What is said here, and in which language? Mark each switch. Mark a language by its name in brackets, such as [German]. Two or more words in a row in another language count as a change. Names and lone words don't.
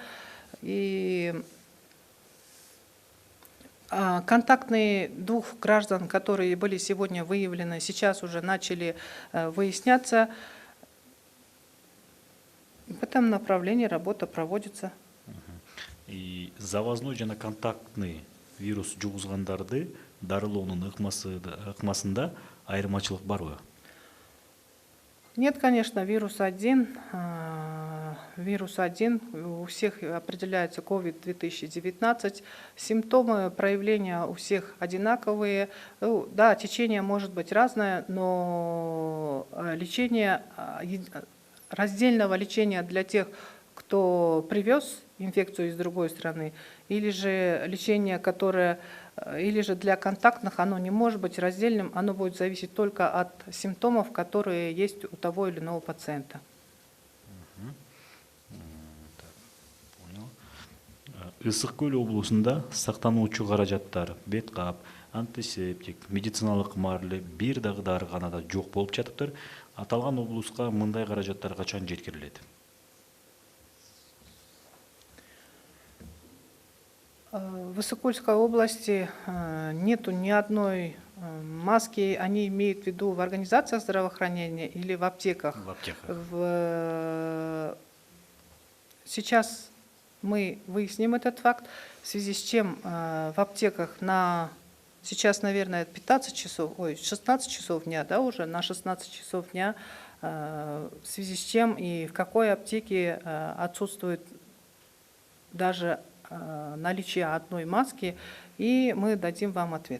[Russian] И контактные 2 граждан, которые были сегодня выявлены, сейчас уже начали выясняться. В этом направлении работа проводится. И завозной [Kyrgyz] жана [Russian] контактный вирус [Kyrgyz] жугузгандарды дарылоонун ыкмасында айырмачылык барбы? [Russian] Нет, конечно, вирус один. У всех определяется COVID-2019. Симптомы проявления у всех одинаковые. Да, течение может быть разное, но лечение, раздельного лечения для тех, кто привез инфекцию из другой страны, или же лечение, которое, или же для контактных, оно не может быть раздельным, оно будет зависеть только от симптомов, которые есть у того или иного пациента. [Kyrgyz] Ысык Көл облусунда сактануучу каражаттар, бет кап, антисептик, медициналык марле бир дагы дарыканада жок болуп жатыптыр. Аталган облуска мындай каражаттар качан жеткирилет? [Russian] В Высокольской области нету ни одной маски, они имеют в виду в организациях здравоохранения или в аптеках? В аптеках. Сейчас мы выясним этот факт, в связи с чем в аптеках сейчас, наверное, 16 часов дня, да, уже на 16 часов дня в связи с чем и в какой аптеке отсутствует даже наличие одной маски, и мы дадим вам ответ.